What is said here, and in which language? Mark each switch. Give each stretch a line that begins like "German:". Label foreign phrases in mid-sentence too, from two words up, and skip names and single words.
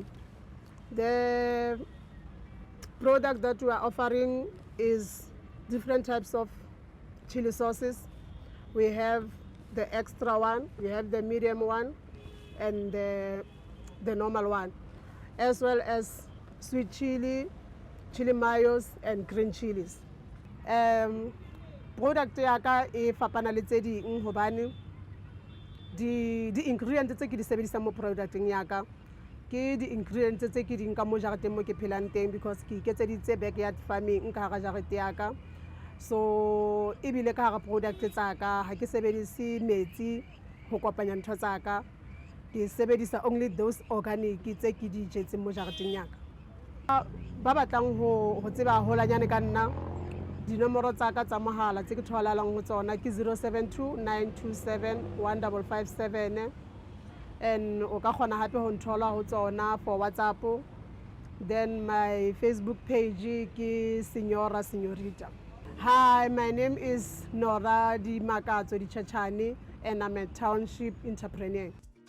English: The product that we are offering is different types of chili sauces. We have the extra one, we have the medium one, and the normal one, as well as sweet chili, chili mayos, and green chilies.
Southern Sotho: Product yaka e fapana le tse ding hobane di ingredients tse ke di sebedisa mo producteng yaka ke di ingredients tse ke ding ka mo jareteng mo ke phelang teng, because ke iketseditse
English: backyard farming
Southern Sotho: ka hara jarete yaka. So ebile ka hara product tsa ka ha ke sebedise metsi ho kopanya ntho tsa ka, ke sebedisa
English: only those organic
Southern Sotho: tse ke di jetseng mo jareteng yaka. Ba batlang ho tseba holanyane ka nna, dinomoro tsa ka tsa mohala tse ke tholalang ho tsona ke 072 927 1557, and o ka kgona hape ho nthola ho tsona for WhatsApp.
English: Then my Facebook page
Southern Sotho: ke Señorita.
English: Hi, my name is Dimakatso Dichechene, and I'm a township entrepreneur.